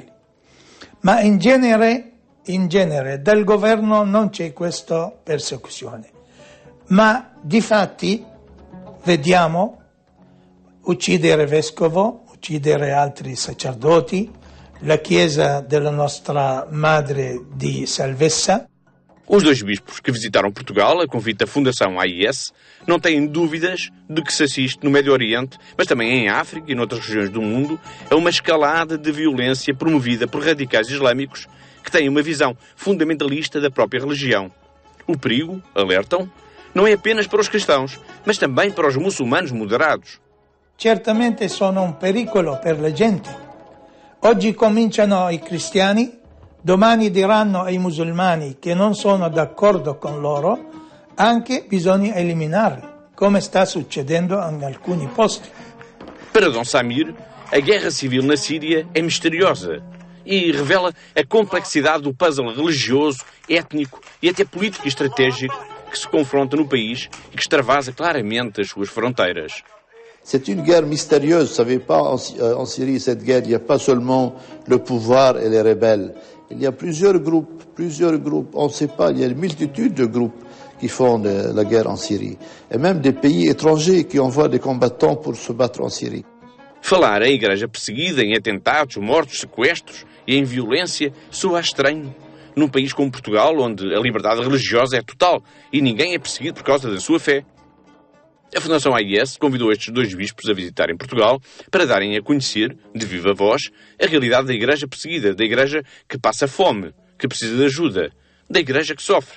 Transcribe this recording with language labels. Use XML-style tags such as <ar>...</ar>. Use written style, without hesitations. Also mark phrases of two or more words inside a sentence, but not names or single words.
<it>Ma in genere dal governo non c'è questa persecuzione. Ma difatti vediamo uccidere vescovo, uccidere altri sacerdoti, la chiesa della nostra Madre di Salvezza.</it> <pt>Os dois bispos que visitaram Portugal a convite da Fundação AIS não têm dúvidas de que se assiste no Médio Oriente, mas também em África e noutras regiões do mundo, a uma escalada de violência promovida por radicais islâmicos que têm uma visão fundamentalista da própria religião. O perigo, alertam, não é apenas para os cristãos, mas também para os muçulmanos moderados.</pt> <it>Certamente sono un pericolo per la gente. Oggi cominciano i cristiani, domani diranno ai musulmani che non sono d'accordo con loro, anche bisogna eliminarli, come sta succedendo in alcuni posti.</it> <pt>Para Dom Samir, a guerra civil na Síria é misteriosa e revela a complexidade do puzzle religioso, étnico e até político e estratégico que se confronta no país e que extravasa claramente as suas fronteiras.</pt> <fr>C'est une guerre mystérieuse, vous savez pas, en Syrie, cette guerre, il n'y a pas seulement le pouvoir et les rebelles. Il y a plusieurs groupes, on ne sait pas, il y a une multitude de groupes qui font la guerre en Syrie, et même des pays étrangers qui envoient des combattants pour se battre en Syrie.</fr> <pt>Falar em igreja perseguida, em atentados, mortos, sequestros e em violência soa estranho. Num país como Portugal, onde a liberdade religiosa é total e ninguém é perseguido por causa da sua fé. A Fundação AIS convidou estes dois bispos a visitarem Portugal para darem a conhecer, de viva voz, a realidade da igreja perseguida, da igreja que passa fome, que precisa de ajuda, da igreja que sofre.</pt>